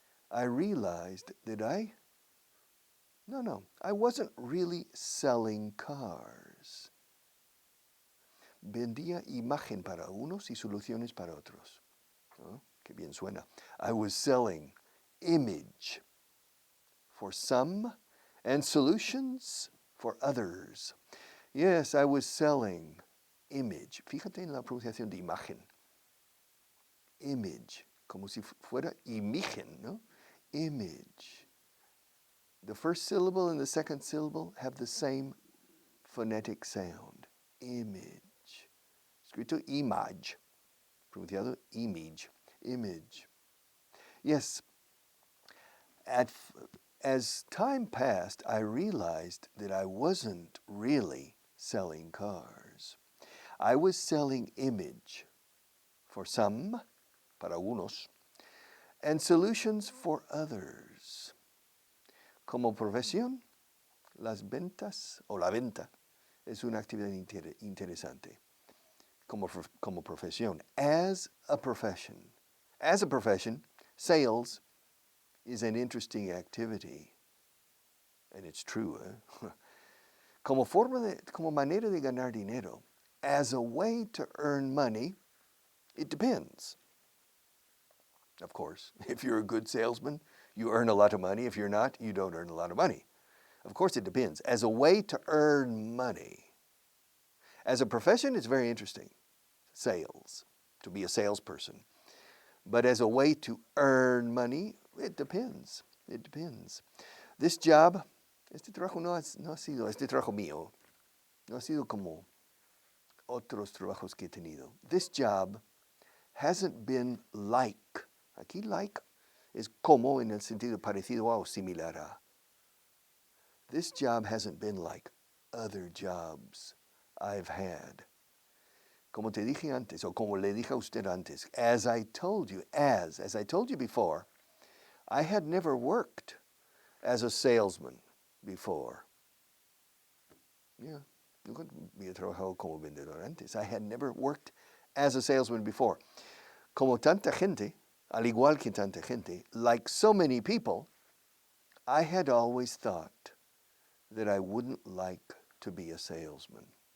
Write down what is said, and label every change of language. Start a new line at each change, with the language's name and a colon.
English: I realized that I wasn't really selling cars.
Spanish: Vendía imagen para unos y soluciones para otros. Oh, qué bien suena.
English: I was selling image for some and solutions for others. Yes, I was selling image.
Spanish: Fíjate en la pronunciación de imagen. Image, como si fuera imagen, ¿no?
English: Image. The first syllable and the second syllable have the same phonetic sound. Image. Escrito image. Pronunciado image. Image. Yes. As time passed, I realized that I wasn't really selling cars. I was selling image for some,
Spanish: para unos,
English: and solutions for others.
Spanish: Como profesión, las ventas o la venta es una actividad interesante. Como profesión,
English: as a profession, sales is an interesting activity, and it's true.
Spanish: Como manera de ganar dinero,
English: as a way to earn money, it depends. Of course, if you're a good salesman, you earn a lot of money. If you're not, you don't earn a lot of money. Of course, it depends. As a way to earn money. As a profession, it's very interesting. Sales, to be a salesperson. But as a way to earn money, it depends. It depends. This job,
Spanish: este trabajo no ha sido, este trabajo mío, no ha sido como otros trabajos que he tenido.
English: This job hasn't been like.
Spanish: Aquí like es como en el sentido parecido a o similar a.
English: This job hasn't been like other jobs I've had.
Spanish: Como te dije antes, o como le dije a usted antes,
English: as I told you before, I had never worked as a salesman before.
Spanish: Yeah, nunca había trabajado como vendedor antes.
English: I had never worked as a salesman before.
Spanish: Como tanta gente, al igual que tanta gente,
English: like so many people, I had always thought that I wouldn't like to be a salesman.